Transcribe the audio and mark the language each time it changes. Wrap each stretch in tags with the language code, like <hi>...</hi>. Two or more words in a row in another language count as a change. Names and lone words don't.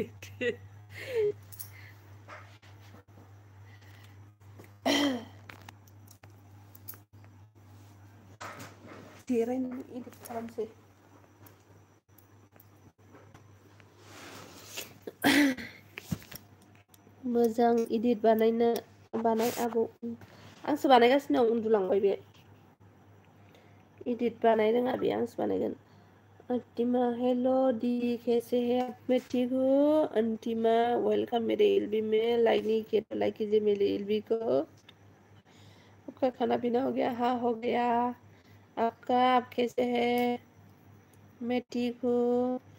<brx>देरायनानै इदिट खालामसै मोजां इदिट बानाय आबौ आंसो बानायगासिनो उन्दुलांबाय बे इदिट बानाय रोङा बे आंसो बानायगोन</brx> <hi>अंतिमा हेलो दी कैसे है आप मैं ठीक हूँ अंतिमा वेलकम मेरे एलबी में लाइक नहीं किया तो लाइक कीजिए मेरे एलबी को आपका खाना पीना हो गया हाँ हो गया आपका आप कैसे है मैं ठीक हूँ</hi>